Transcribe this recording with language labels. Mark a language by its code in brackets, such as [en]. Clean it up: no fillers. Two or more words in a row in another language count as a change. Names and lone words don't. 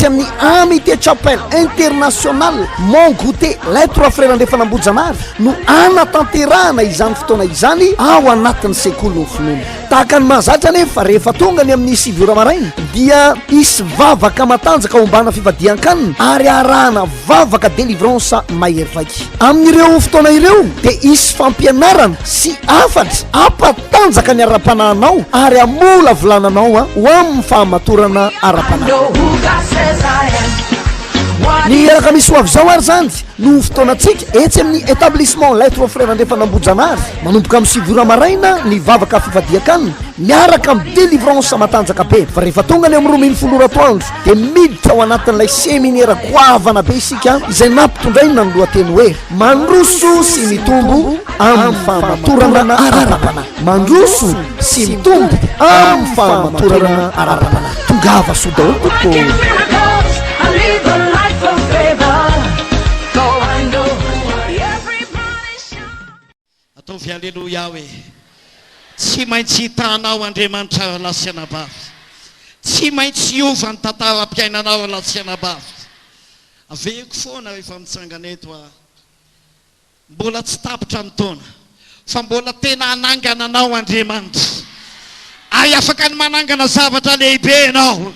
[mg] amin'ny Amitié Chapelle International Mont Goûté les trois frères Andrefanambojanary no anatanterahana izany fotoana izany ao anatin'ny sekoly ny finoana tahaka ny mahazatra nefa rehefa tonga ny amin'ny 7 ora maraina dia isy vavaka matanjaka ombana fivadian-kanina ary arahana vavaka délivrance mahery vaiky amin'ireo fotoana ireo de isy fampianarana sy afatra ampatanjaka ny ara-panahinao ary amola volananao ho amin'ny fahamatorana ara-panahy [en] Know who God says I am. What [mg] ny alakamisy ho avy zao ary zany no fotoanatsika etsy amin'ny établissement les trois frères Andrefanambojanary manomboka amin'ny 7 ora maraina ny vavaka fivadian-kanina miaraka amin'ny délivrance matanjaka be fa rehefa tonga ny amin'ny 12 ora atoandro de miditra ao anatin'ilay seminaire goavana be isika izay nampitondraina ny lohateny hoe mandroso sy mitombo amin'ny fahamatorana ara-panahy mandroso sy mitombo amin'ny fahamatorana ara-panahy tongava so daholo tompoko [en] miracles. I live a life of favor. So I know every [mg] ataovy alleloia hoe tsy maintsy hitanao Andriamanitra lasianabavy, tsy maintsy hiova ny tantaram-piainanao lasianabavy. Aveko foana rehefa mitsangana eto mbola tsy tapitra ny taona fa mbola tena anangana anao Andriamanitra, ay afaka ny manangana zavatra lehibe ianao.